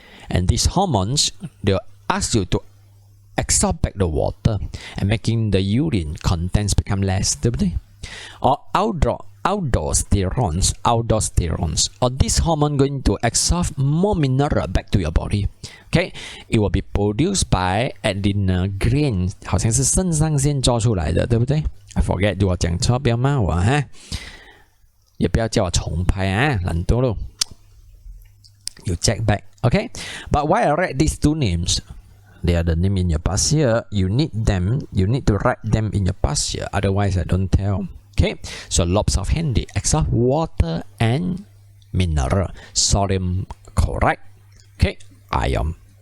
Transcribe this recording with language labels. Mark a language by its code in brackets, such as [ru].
[en] And these hormones, they'll ask you to absorb back the water and making the urine contents become less, [zh] 对不对 [en] ？Or aldosterone, or this hormone going to absorb more mineral back to your body. Okay, it will be produced by adrenal gland， [zh] 好像是肾上腺做出来的，对不对 ？ [en] I forget， [zh] 如果讲错不要骂我哈，也不要叫我重拍啊，懒惰咯。 [en] You check back, okay? But why I write these two names? They are the name in your past year. You need to write them in your past year. Otherwise, I don't tell. Okay, so lots of handy except water and mineral, sodium chloride, okay, ion.